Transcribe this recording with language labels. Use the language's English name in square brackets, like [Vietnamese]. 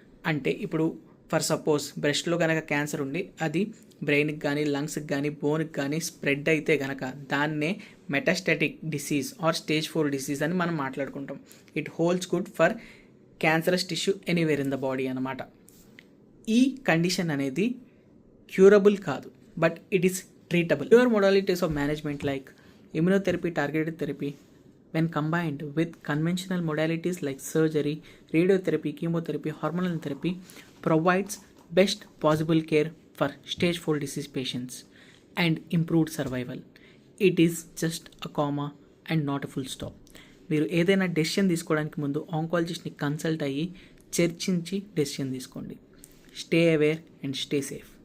[Telugu] అంటే ఇప్పుడు for suppose బ్రెస్ట్లో కనుక క్యాన్సర్ ఉండి అది బ్రెయిన్కి కానీ లంగ్స్కి కానీ బోన్కి కానీ స్ప్రెడ్ అయితే కనుక దాన్నే metastatic disease are stage 4 disease అని మనం మాట్లాడుకుంటాం. [English] It holds good for cancerous tissue anywhere in the body అనమాట. [Telugu] ఈ కండిషన్ అనేది క్యూరబుల్ కాదు, [English] But it is treatable. Newer modalities of management like immunotherapy, targeted therapy, when combined with conventional modalities like surgery, radiotherapy, chemotherapy, hormonal therapy, provides best possible care for stage 4 disease patients and improved survival. It is just a comma and not a full stop. [Telugu] మీరు ఏదైనా decision తీసుకోవడానికి ముందు ఆంకాలజిస్ట్ని consult అయ్యి చర్చించి decision తీసుకోండి. [English] Stay aware and stay safe.